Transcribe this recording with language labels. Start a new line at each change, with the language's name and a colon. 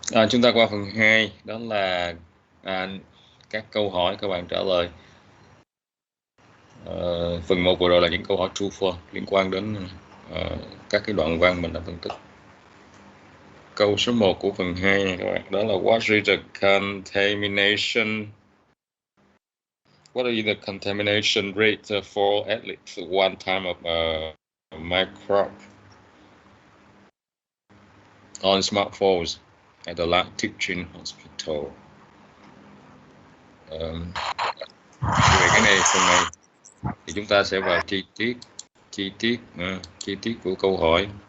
Vietnamese: Chúng ta qua phần 2, đó là các câu hỏi các bạn trả lời. Phần 1 vừa rồi là những câu hỏi true false liên quan đến các cái đoạn văn mình đã phân tích. Câu số 1 của phần 2 này các bạn, đó là
English: what is the contamination? What is the contamination rate for at least one time of microbe on smartphones at the last teaching hospital?
Vietnamese: Về cái này, phần này thì chúng ta sẽ vào chi tiết của câu hỏi.